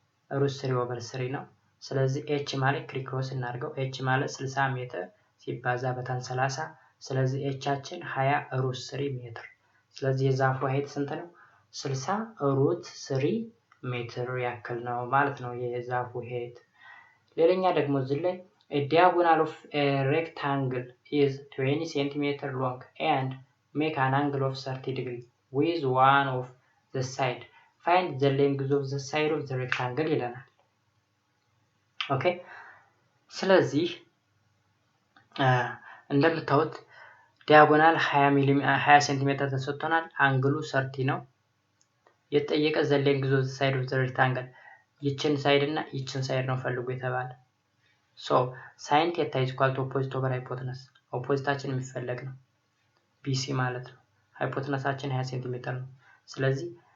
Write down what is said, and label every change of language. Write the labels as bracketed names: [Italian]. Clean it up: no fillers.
[Amharic] √3 over 3 ነው። ስለዚህ h ማለት ክሪክሮስ እናድርገው h ማለት 60 ሜትር ሲባዛ በታን 30 ስለዚህ hአችን 20 √3 ሜትር። ስለዚህ የዛፉ ሄት ስንት ነው? 60 √3 ሜትር ያክል ነው ማለት ነው የዛፉ ሄት። ሌላኛ ደግሞ እዚህ ላይ [English] a diagonal of a rectangle is 20 cm long and make an angle of 30 degree with one of the side. Find the length of the side of the rectangle [Amharic] ይለናል። ኦኬ ስለዚህ እንደምታዩት ዲያጎናል 20 ሴንቲሜትር ተሰጥቶናል። አንግሉ 30 ነው። የተጠየቀ [English] the length of the side of the rectangle [Amharic] ይችን ሳይድ እና ይችን ሳይድ ነው ፈልጉ የተባለ። [English] so sin theta is equal to opposite over hypotenuse [Amharic] ኦፖዚታችን የሚፈለግ ነው BC ማለት ነው። ሃይፖተነሳችን 20 ሴንቲሜትር ነው። ስለዚህ